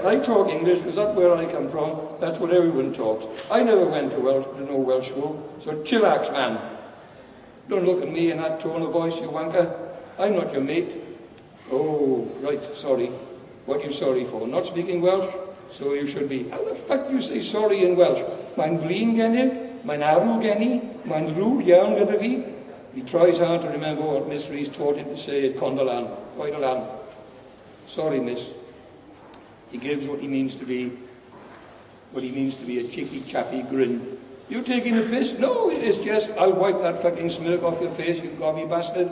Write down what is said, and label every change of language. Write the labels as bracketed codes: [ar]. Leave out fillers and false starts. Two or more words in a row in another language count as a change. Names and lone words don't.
[en] I talk English because that's where I come from. That's what everyone talks. I never went to no Welsh school, so chillax, man. Don't look at me in that tone of voice, you wanker. I'm not your mate. Oh, right, sorry. What are you sorry for? Not speaking Welsh? So you should be. How the fuck do you say sorry in Welsh? [cy] Mae'n flin gennyf, mae'n arw genni, mae'n rŵg iawn gyda fi. [en] He tries hard to remember what Miss Rees taught him to say at Condolan. Coedolan. Sorry, miss. He gives what he means to be a cheeky, chappy grin. You taking the piss? No, it's just, I'll wipe that fucking smirk off your face, you gobby bastard.